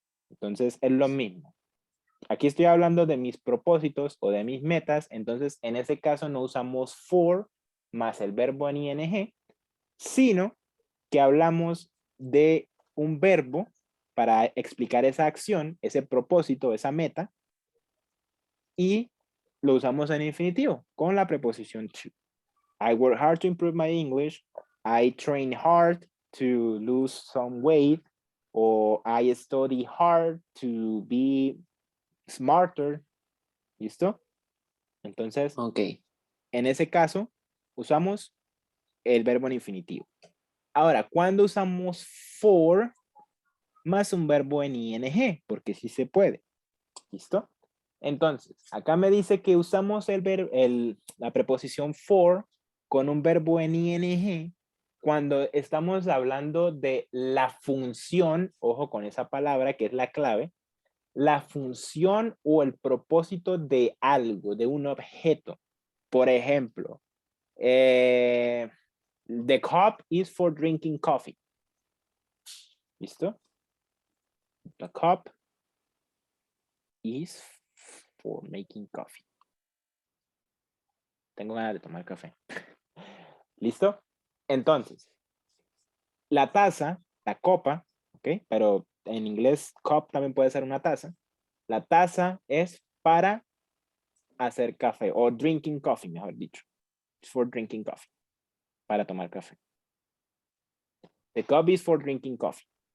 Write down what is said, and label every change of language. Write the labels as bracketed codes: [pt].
[es] Entonces, es lo mismo. Aquí estoy hablando de mis propósitos o de mis metas, entonces en ese caso no usamos for más el verbo en ing, sino que hablamos de un verbo para explicar esa acción, ese propósito, esa meta, y lo usamos en infinitivo con la preposición to. [en] I work hard to improve my English. I train hard to lose some weight. O I study hard to be smarter. [es] ¿Listo? Entonces, Ok. en ese caso, usamos el verbo en infinitivo. Ahora, ¿cuándo usamos for más un verbo en ing? Porque sí se puede. ¿Listo? Entonces, acá me dice que usamos la preposición for con un verbo en ing cuando estamos hablando de la función, ojo con esa palabra que es la clave, la función o el propósito de algo, de un objeto. Por ejemplo, [en] the cup is for drinking coffee. [es] ¿Listo? [en] The cup is for making coffee. [es] Tengo ganas de tomar café. ¿Listo? Entonces, la taza, la copa, ¿ok? Pero en inglés cup también puede ser una taza. La taza es para hacer café o [en] drinking coffee, [es] mejor dicho. [en] It's for drinking coffee. [es] Para tomar café. [en] The cup is for drinking coffee.